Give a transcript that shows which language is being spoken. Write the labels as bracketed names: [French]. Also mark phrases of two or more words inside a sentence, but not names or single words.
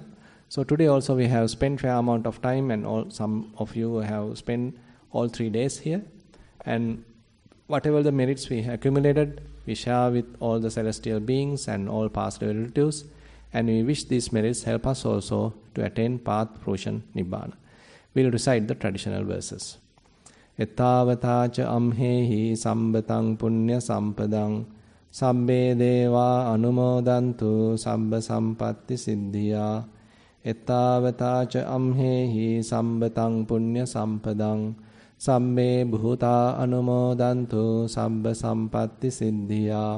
[English] So today also we have spent fair amount of time, and some of you have spent all 3 days here. And whatever the merits we have accumulated, we share with all the celestial beings and all past relatives, and we wish these merits help us also to attain path fruition Nibbana. We will recite the traditional verses. [Pali] Ettavata cha amhehi sambatang punya sampadang sabbe deva anumodantu sabba sampatti siddhiya. Ettavata cha amhehi sambatang punya sampadang sabbe bhuta anumodantu sabba sampatti siddhiya.